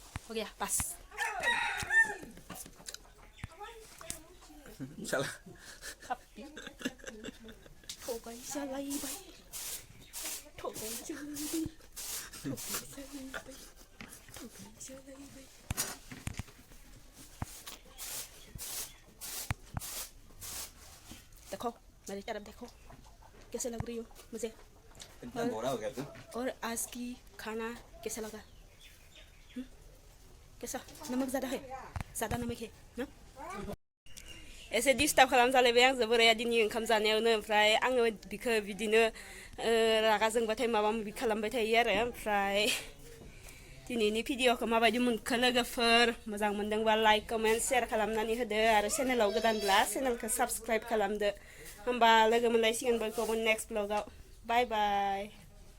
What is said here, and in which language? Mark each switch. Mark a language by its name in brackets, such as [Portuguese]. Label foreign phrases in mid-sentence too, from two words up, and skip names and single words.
[Indonesian] Oke ya, pas. Salah. Happy. [Bodo] Thogai salai bai. Thogai salai bai. Thogai salai bai. Thogai salai bai. [Hindi] देखो मेरी तरफ देखो कैसे लग रही हो मुझे इतना गोरा हो गया तू और आज की खाना कैसा लगा कैसा नमक ज़्यादा नमक है ना एसे डिस्टार्ब [Bodo] खालामजालायबाय आंजों बोराया दिनै ओंखाम जानायावनो ओमफ्राय आङो बिखौ बिदिनो रागा जोंबाथाय माबा माबि खालामबाय थायो आरो ओमफ्राय दिनैनि भिडिअखौ माबायदि मोनखो लोगोफोर मोजां मोनदोंबा [English] like comment share [Bodo] खालामनानै होदो आरो चेनेलाव गोदानब्ला चेनेलखौ साबस्क्राइब खालामदो होमबा लोगो मोनलायसिगोन बयखौबो नेक्स्ट ब्लगाव [English] bye bye